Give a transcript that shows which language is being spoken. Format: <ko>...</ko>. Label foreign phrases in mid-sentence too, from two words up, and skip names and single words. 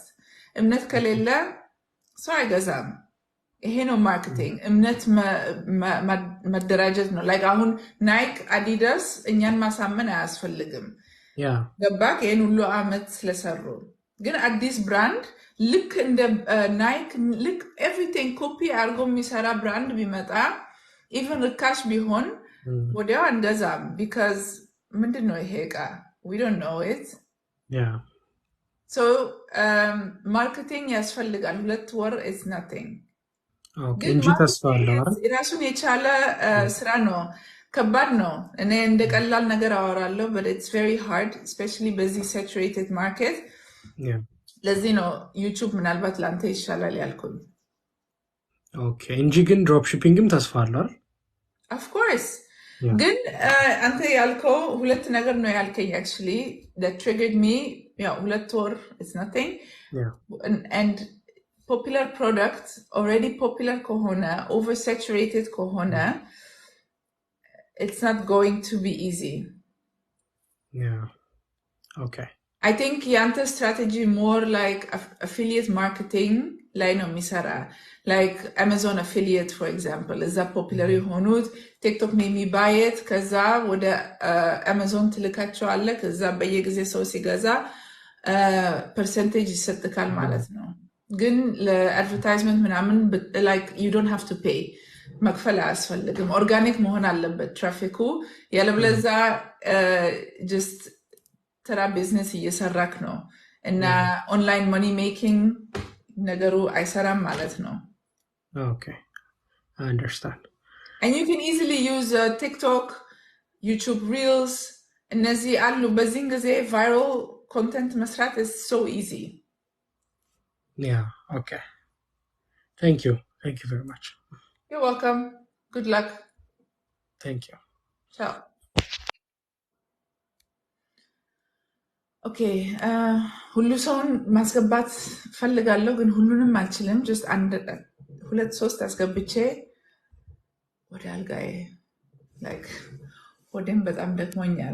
<am>እምነት ከሌለ ሰው አይገዛም ይሄ ነው ማርኬቲንግ እምነት መደራጀት ነው like አሁን ናይክ አዲዳስ እኛን ማሳመን አያስፈልግም ገባክ ይሄን ሁሉ አመት ስለሰሩ ግን አዲስ ብራንድ ልክ እንደ ናይክ ልክ everything ኮፒ አድርጎ የሚሰራ ብራንድ ቢመጣ even ርካሽ ቢሆን ወዲያው አንገዛም because ምንድነው ይሄ ዕቃ</am> <en>we don't know it. Yeah. So marketing</en> <am>ያስፈልጋል 2 ወር</am> <en>is nothing. Okay.</en> <am>ግን እንጂ ተስፋ አለው አይደል? ራሱን የቻለ ስራ ነው። ከባድ ነው። እኔ እንደ ቀላል ነገር አወራለሁ,</am> <en>but it's very hard, especially በዚህ saturated market. Yeah.</en> <am>ለዚህ ነው ዩቲዩብ ምናልባት ላንተ ይሻላል ያልኩኝ.</am> <en>Okay.</en> <am>እንጂ ግን ድሮፕ ሺፒንግም ተስፋ አለው አይደል?</am> <en>Of course. Yeah.</en> <am>ግን አንተ ያልከው ሁለት ነገር ነው ያልከኝ</am> <en>actually that triggered me. Yeah, 2 ወር it's nothing. Yeah. And popular product already popular ከሆነ oversaturated ከሆነ it's not going to be easy. Yeah. Okay. I think ያንተ strategy more like affiliate marketing</en> <am>ላይ ነው የሚሰራ,</am> <en>like Amazon affiliate for example.</en> <am>እዛ popular የሆኑት ቲክቶክ ነው የሚባየት, ከዛ ወደ Amazon ትልካቸዋለህ, ከዛ በየጊዜ ሰው ሲገዛ percentage ይሰጥካል ማለት ነው. ግን ለአድቨርታይዝመንት ምናምን</am> <en>like you don't have to pay,</en> <am>መክፈል አያስፈልግም. ኦርጋኒክ መሆን አለበት ትራፊኩ, ያለበለዛ just ተራ ቢዝነስ እየሰራክ ነው እና</am> <en>online money making</en> <am>ነገሩ አይሰራም ማለት ነው.</am> <en>Okay. I understand. And you can easily use TikTok, YouTube Reels,</en> <am>እነዚህ አሉ. በዚህን ጊዜ</am> <en>viral content መስራት is so easy. Yeah. Okay. Thank you. Thank you very much. You're welcome. Good luck. Thank you. Ciao. Okay.</en> <am>ሁሉ ሰውን ማስገባት ፈልጋለሁ ግን ሁሉንም አልችልም. just 2-3 አስገብቼ ወደ አልጋዬ like ወደም በጣም ደክሞኛል.</am>